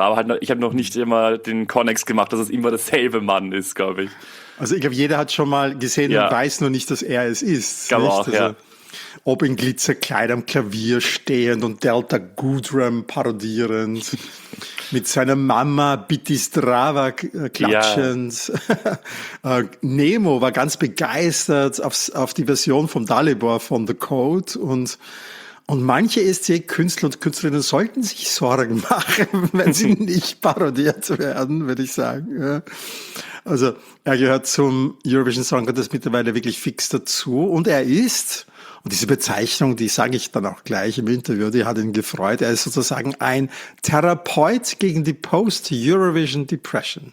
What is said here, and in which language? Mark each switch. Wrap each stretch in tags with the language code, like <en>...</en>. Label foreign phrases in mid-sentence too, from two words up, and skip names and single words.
<de>Aber halt, ich habe noch nicht immer den Connex gemacht, dass es immer derselbe Mann ist, glaube ich. Also ich glaube, jeder hat schon mal gesehen und weiß nur nicht, dass er es ist. Ich glaube auch, also, ja. Ob in Glitzerkleid am Klavier stehend und Delta Goodrem parodierend, mit seiner Mama Biti zdrava klatschend. Ja. Nemo war ganz begeistert auf die Version von Dalibor von The Code und manche ESC-Künstler und Künstlerinnen sollten sich Sorgen machen, wenn sie nicht parodiert werden, würde ich sagen. Ja. Also er gehört zum Eurovision Song Contest mittlerweile wirklich fix dazu und er ist, und diese Bezeichnung, die sage ich dann auch gleich im Interview, die hat ihn gefreut, er ist sozusagen ein Therapeut gegen die</de> <en>Post-Eurovision Depression.</en>